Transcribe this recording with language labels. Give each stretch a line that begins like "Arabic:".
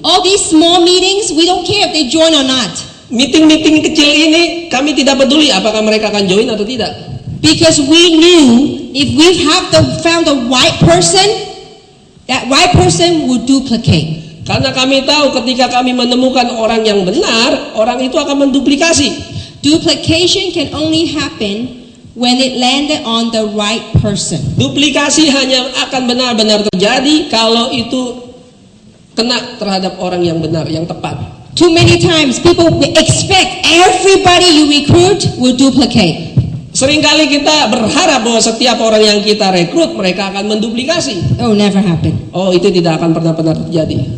English: All these small meetings, we don't care if they join or not.
Indonesian: Meeting-meeting kecil ini kami tidak peduli apakah mereka akan join atau tidak.
English: Because we knew if we found the right person, that right person would duplicate.
Indonesian: Karena kami tahu ketika kami menemukan orang yang benar, orang itu akan menduplikasi.
English: Duplication can only happen when it landed on the right person.
Indonesian: Duplikasi hanya akan benar-benar terjadi kalau itu kena terhadap orang yang benar, yang tepat.
English: Too many times people expect everybody you recruit will duplicate.
Indonesian: Seringkali kita berharap bahwa setiap orang yang kita rekrut mereka akan menduplikasi.
English: Oh, never happen.
Indonesian: Oh, itu tidak akan pernah terjadi.